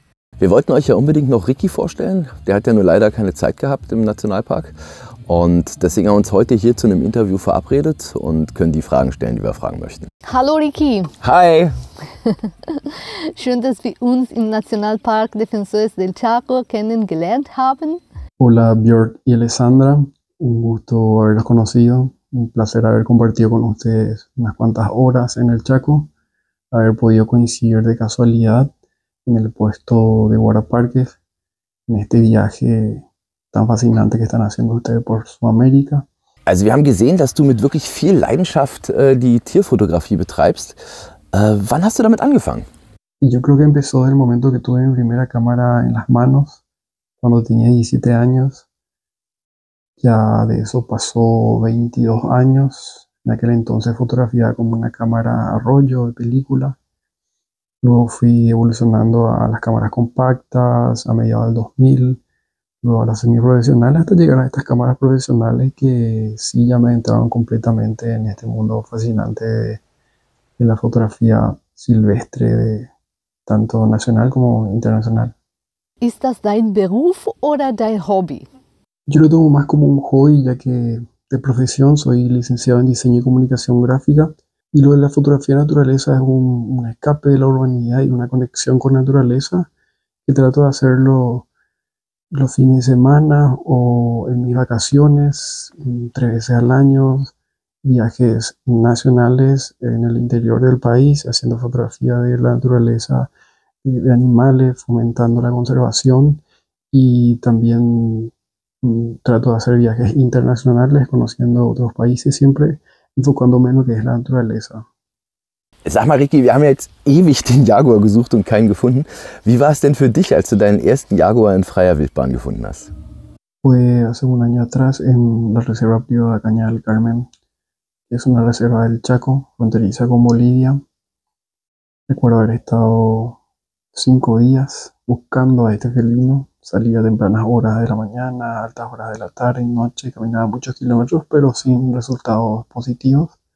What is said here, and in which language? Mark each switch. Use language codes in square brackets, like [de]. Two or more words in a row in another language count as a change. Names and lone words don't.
[de] Wir wollten euch ja unbedingt noch Ricky vorstellen. Der hat ja nur leider keine Zeit gehabt im Nationalpark. Und deswegen haben wir uns heute hier zu einem Interview verabredet und können die Fragen stellen, die wir fragen möchten. Hallo Ricky! Hi! Schön, dass wir uns im Nationalpark Defensores del Chaco kennengelernt haben. [es] Hola Björk y Alessandra, un gusto haberlos conocido, un placer haber compartido con ustedes unas cuantas horas en el Chaco, haber podido coincidir de casualidad en el puesto de guardaparques, en este viaje tan faszinante que están haciendo ustedes por Sudamérica. [de] Also wir haben gesehen, dass du mit wirklich viel Leidenschaft die Tierfotografie betreibst. Wann hast du damit angefangen? [es] Y yo creo que empezó desde el momento que tuve mi primera cámara en las manos, cuando tenía 17 años. Ya de eso pasó 22 años. En aquel entonces fotografiaba con una cámara a rollo de película. Luego fui evolucionando a las cámaras compactas a mediados del 2000, luego a las semiprofesionales, hasta llegar a estas cámaras profesionales que sí ya me entraron completamente en este mundo fascinante de la fotografía silvestre, tanto nacional como internacional. Ist das dein Beruf oder dein Hobby? Yo lo tomo más como un hobby, ya que de profesión soy licenciado en diseño y comunicación gráfica. Y lo de la fotografía de naturaleza es un escape de la urbanidad y una conexión con la naturaleza que trato de hacerlo los fines de semana o en mis vacaciones, 3 veces al año, viajes nacionales en el interior del país, haciendo fotografía de la naturaleza, de animales, fomentando la conservación, y también trato de hacer viajes internacionales, conociendo otros países, siempre enfocándome en lo que es la naturaleza. [de] Sag mal, Ricky, wir haben jetzt ewig den Jaguar gesucht und keinen gefunden. Wie war es denn für dich, als du deinen ersten Jaguar in freier Wildbahn gefunden hast? [es] Fue hace un año atrás en la Reserva Privada Caña del Carmen, que es una reserva del Chaco, fronteriza con Bolivia. Recuerdo haber estado 5 días buscando a este felino. Salía a tempranas horas de la mañana, altas horas de la tarde y noche, caminaba muchos kilómetros, pero sin resultados positivos.